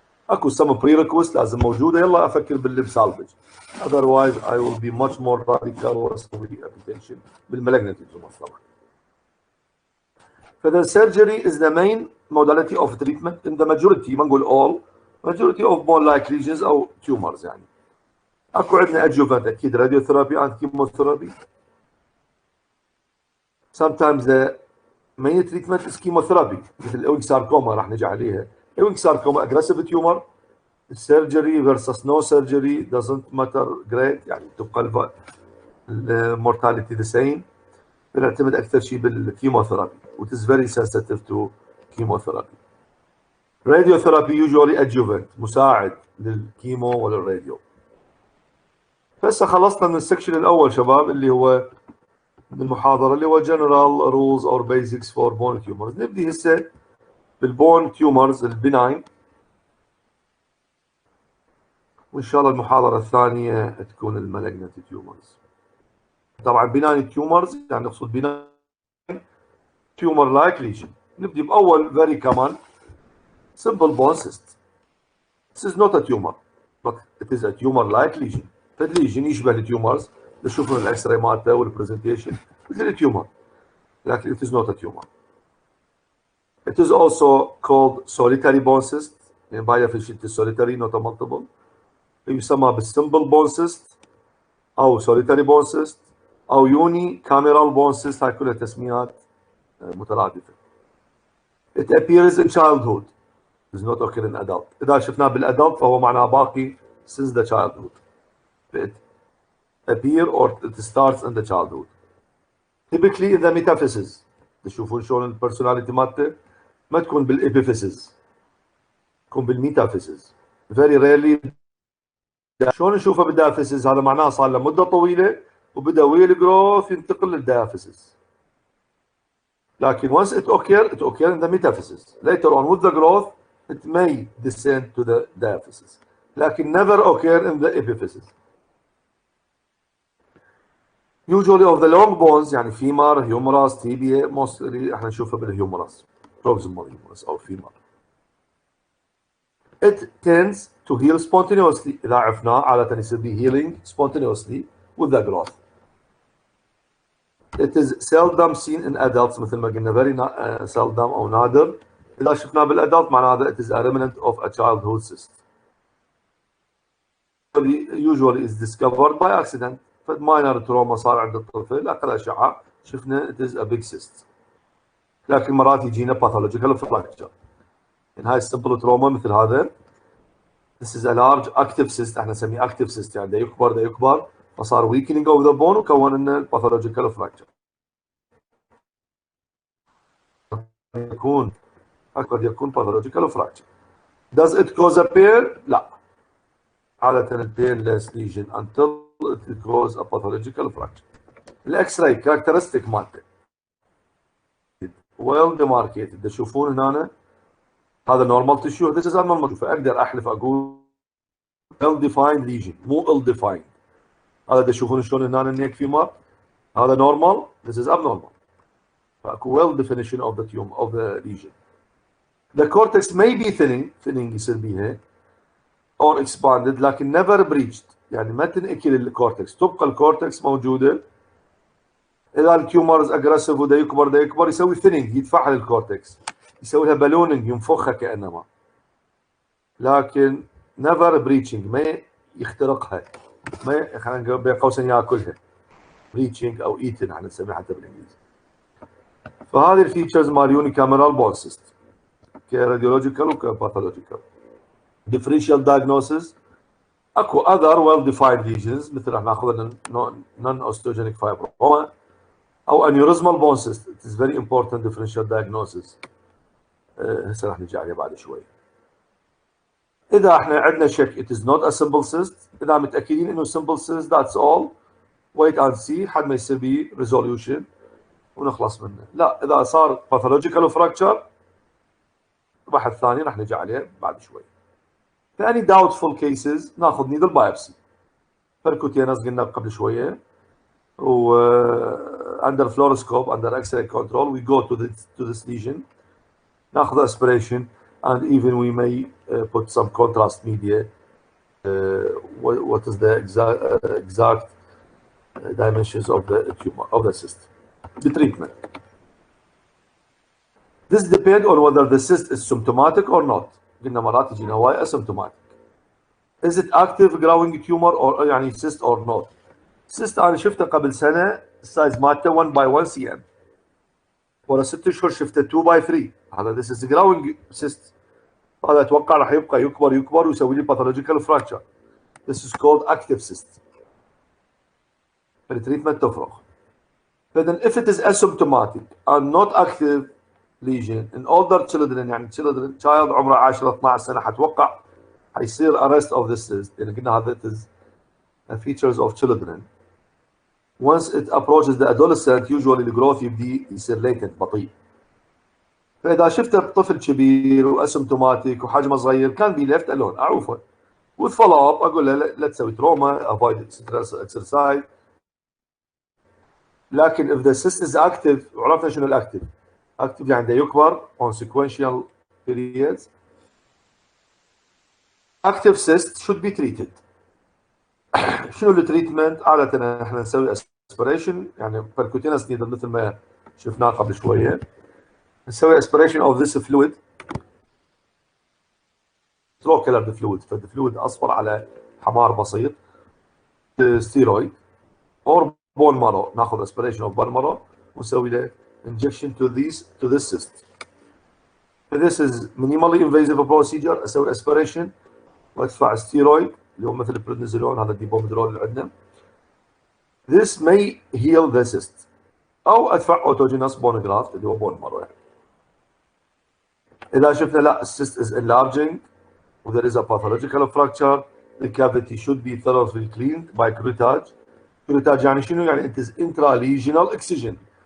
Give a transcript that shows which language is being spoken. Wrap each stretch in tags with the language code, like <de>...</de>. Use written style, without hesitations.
<ar>اكو</ar> <en>some prerequisites</en> <ar>لازم موجوده يلا افكر بالليب سالفج</ar> <en>otherwise I will be much more radical</en> <ar>واسوي amputation بالمالجنت تيومر طبعا.</ar> <en>فذا surgery is the main modality of treatment in the majority</en> <ar>ما نقول</ar> <en>all majority of bone like lesions او tumors يعني.</en> <ar>اكو عندنا</ar> <en>adjuvant اكيد radiotherapy and chemotherapy. Sometimes the main treatment is chemotherapy</en> <ar>مثل الاوينج ساركوما راح نجي عليها.</ar> <en>Ewing sarcoma aggressive tumor surgery versus no surgery doesn't matter great يعني</en> <ar>تبقى المورتاليتي</ar> <en>the same.</en> <ar>بنعتمد اكثر شيء بالكيموثيرابي</ar> <en>which is very sensitive to chemotherapy. radiotherapy usually adjuvant</en> <ar>مساعد للكيمو وللراديو. هسه خلصنا من السكشن الاول شباب اللي هو من المحاضره اللي هو</ar> <en>general rules or basics for bone tumors.</en> <ar>نبدي هسه بالبون تيومرز البناين وان شاء الله المحاضره الثانيه تكون المالجنت تيومرز. طبعا بناين تيومرز يعني نقصد بناين تيومر لايك ليجن. نبدي باول فيري كمان simple bone cyst.</ar> <en>This is not a tumor but it is a tumor like lesion.</en> <ar>فالليجن يشبه التيومرز نشوف من الاكس راي مالته والبرزنتيشن مثل التيومر لكن</ar> <en>it is not a tumor. It is also called solitary bone cyst. يعني by definition it is solitary not a multiple.</en> <ar>يسمى بالsimple bone cyst أو solitary bone cyst أو unicameral bone cyst. هاي كلها تسميات مترادفة.</ar> <en>It appears in childhood. It does not occur in adult.</en> <ar>إذا شفناه بالadult فهو معناه باقي</ar> <en>since the childhood. It appear or it starts in the childhood. Typically in the metaphysis.</en> <ar>تشوفون شلون البرسوناليتي مالته ما تكون بالابيفيسز تكون بالميتافيسز.</ar> <en>very rarely.</en> <ar>شلون نشوفه بالدايافيسز؟ هذا معناه صار له مده طويله وبدا ويل جروث ينتقل للدايافيسز.</ar> <en>لكن once it occur in the metaphysis. Later on with the growth it may descend to the diaphysis. لكن never occur in the epiphysis. Usually of the long bones يعني femur, humerus, tibia, mostly</en> <ar>احنا نشوفها</ar> <en>بالhumerus, proximal humerus أو femur. It tends to heal spontaneously.</en> <ar>إذا عرفناه عادة يصير به</ar> <en>healing spontaneously with the growth. It is seldom seen in adults</en> <ar>مثل ما قلنا</ar> <en>very seldom أو نادر.</en> <ar>إذا شفناه بالadult معناه</ar> <en>it is a remnant of a childhood cyst. Usually is discovered by accident. minor trauma</en> <ar>صار عند الطفل أخذ أشعة شفنا</ar> <en>it is a big cyst. لكن مرات يجينا pathological fracture. يعني هاي simple trauma مثل هذا. This is a large active cyst</en> <ar>احنا نسميه</ar> <en>active cyst</en> <ar>يعني دا يكبر فصار</ar> <en>weakening of the bone وكون لنا pathological fracture.</en> <ar>قد يكون</ar> <en>pathological fracture. Does it cause a pain؟ لا. عادة painless lesion until it cause a pathological fracture.</en> <ar>الاكس راي characteristic مالته well demarcated. تشوفون هنا هذا</ar> <en>normal tissue this is abnormal.</en> <ar>فاقدر احلف اقول</ar> <en>well defined lesion</en> <ar>مو ill defined. هذا تشوفون شلون هنا النيك فيمر هذا normal</ar> <en>this is abnormal. فاكو well definition of the tumor of the lesion. The cortex may be thinning يصير بيها or expanded لكن never breached</en> <ar>يعني ما تنأكل الكورتكس تبقى الكورتكس موجوده. اذا التيومرز اجريسيف ودا يكبر يسوي ثيننج يدفعها للكورتكس يسوي لها بالوننج ينفخها كانما لكن never breaching ما يخترقها ما خلينا نقول بين قوسين ياكلها breaching او eating احنا نسميها حتى بالانجليزي. فهذه الفيتشرز مال يونيكاميرال بون سيست كراديولوجيكال وكباثولوجيكال.</ar> <en>differential diagnosis اكو other well defined lesions</en> <ar>مثل احنا ناخذ</ar> <en>non osteogenic fibroma او aneurysmal bone cyst. It is very important differential diagnosis.</en> <ar>هسه راح نجي عليه بعد شوي. اذا احنا عندنا شك</ar> <en>it is not a simple cyst</en> <ar>اذا متاكدين انه</ar> <en>simple cyst that's all wait and see</en> <ar>حد ما يصير به</ar> <en>resolution</en> <ar>ونخلص منه. لا اذا صار pathological fracture بحث ثاني راح نجي عليه بعد شوي.</ar> <en>في any doubtful cases ناخذ needle biopsy. percutaneous</en> <ar>قلنا قبل شويه</ar> <en>و under fluoroscope under X-ray control we go to this lesion ناخذ aspiration and even we may put some contrast media. What is the exact dimensions of the tumor of the cyst. The treatment. This depends on whether the cyst is symptomatic or not.</en> <ar>قلنا مرات يجينا واي asymptomatic.</ar> <en>Is it active growing tumor or يعني cyst or not.</en> <ar>cyst انا شفته قبل سنه السايز مالته 1 by 1 cm. ورا 6 اشهر شفته 2 by 3.</ar> <en>هذا this is growing cyst.</en> <ar>هذا اتوقع راح يبقى يكبر ويسوي لي pathological fracture.</ar> <en>This is called active cyst.</en> <ar>التريتمنت تفرق.</ar> <en>فاذا if it is asymptomatic and not active lesion in older children يعني child</en> <ar>عمره 10 12 سنه حتوقع حيصير</ar> <en>arrest of this cyst</en> <ar>لان قلنا هذا</ar> <en>it is features of children. Once it approaches the adolescent usually the growth</en> <ar>يبدي يصير</ar> <en>latent بطيء.</en> <ar>فاذا شفته بطفل كبير واسيمتوماتيك وحجمه صغير كان بي left alone اعوفه with follow up اقول له لا تسوي تروما</ar> <en>avoid stress exercise. لكن if the cyst is active</en> <ar>وعرفنا شنو الاكتف</ar> <en>active</en> <ar>يعني ده يكبر</ar> <en>on sequential periods. active cyst should be treated.</en> <ar>شنو التريتمنت؟ عادة احنا نسوي aspiration يعني percutaneous needle مثل ما شفناه قبل شويه. نسوي aspiration of this fluid slow colored fluid فالفلويد اصفر على حمار بسيط</ar> <en>steroid or bone marrow</en> <ar>ناخذ aspiration of bone marrow ونسوي له</ar> <en>injection to this cyst. This is minimally invasive procedure.</en> <ar>اسوي aspiration وادفع steroid اللي هو مثل البريدنيزولون هذا الديبوميدرول اللي عندنا.</ar> <en>This may heal the cyst</en> <ar>او ادفع</ar> <en>autogenous bone graft اللي هو bone marrow يعني. إذا شفنا لا cyst is enlarging و there is a pathological fracture the cavity should be thoroughly cleaned by curettage. curettage</en> <ar>يعني شنو؟</ar> <en>يعني it is intralesional excision</en>